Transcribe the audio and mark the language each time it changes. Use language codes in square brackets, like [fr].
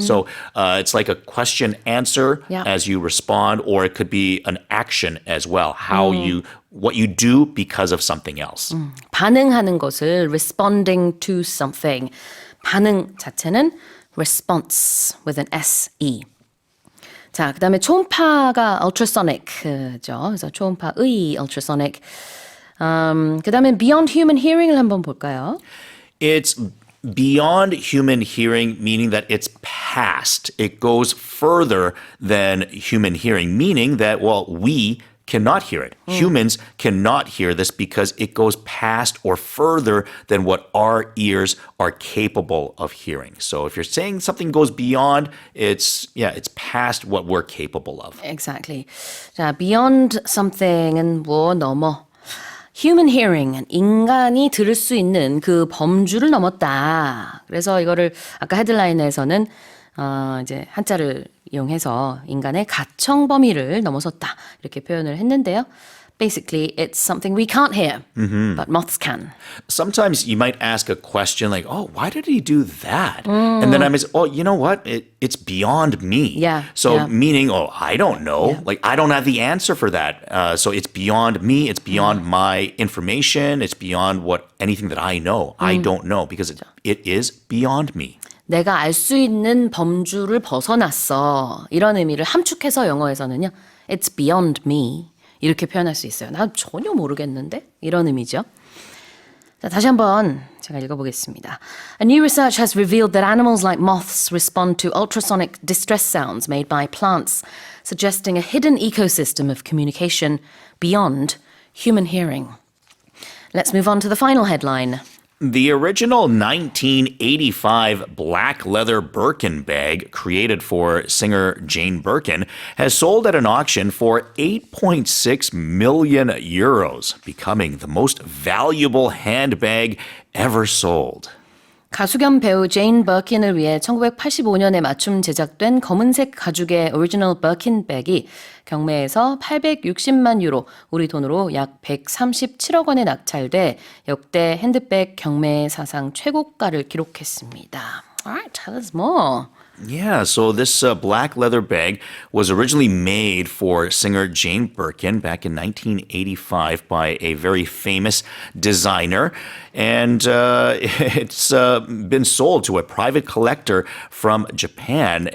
[en] So it's like a question answer as you respond, or it could be an action as well, what you do because of something else. [ko] 반응하는 것을 [en] responding to something. [ko] 반응 자체는 [en] response with an S-E. [ko] 자, 그 다음에 초음파가 ultrasonic죠. 그래서 초음파의 ultrasonic. 그 다음에 [en] beyond human hearing [ko] 을 한번 볼까요? [en] It's beyond human hearing, meaning that it's past. It goes further than human hearing, meaning that, well, we cannot hear it. Humans cannot hear this because it goes past or further than what our ears are capable of hearing. So if you're saying something goes beyond, it's past what we're capable of. Exactly. [ko] 자, beyond something은 뭐 넘어. Human hearing은 인간이 들을 수 있는 그 범주를 넘었다. 그래서 이거를 아까 헤드라인에서는 이제 한자를 이용해서 인간의 가청 범위를 넘어섰다. 이렇게 표현을 했는데요. [en] Basically, it's something we can't hear, but moths can. Sometimes you might ask a question like, oh, why did he do that? And then I might say, oh, you know what? It's beyond me. Yeah. So meaning, oh, I don't know. Yeah. Like, I don't have the answer for that. So it's beyond me. It's beyond my information. It's beyond anything that I know. I don't know because it is beyond me. [ko] 내가 알 수 있는 범주를 벗어났어. 이런 의미를 함축해서 영어에서는요. [en] It's beyond me. [ko] 이렇게 표현할 수 있어요. 나 전혀 모르겠는데? 이런 의미죠. 자, 다시 한번 제가 읽어보겠습니다. [en] A new research has revealed that animals like moths respond to ultrasonic distress sounds made by plants, suggesting a hidden ecosystem of communication beyond human hearing. Let's move on to the final headline. The original 1985 black leather Birkin bag created for singer Jane Birkin has sold at an auction for 8.6 million euros, becoming the most valuable handbag ever sold. [ko] 가수 겸 배우 제인 버킨을 위해 1985년에 맞춤 제작된 검은색 가죽의 오리지널 버킨 백이 경매에서 860만 유로, 우리 돈으로 약 137억 원에 낙찰돼 역대 핸드백 경매 사상 최고가를 기록했습니다. [en] Alright, tell us more. Yeah, so this black leather bag was originally made for singer Jane Birkin back in 1985 by a very famous designer. And it's been sold to a private collector from Japan.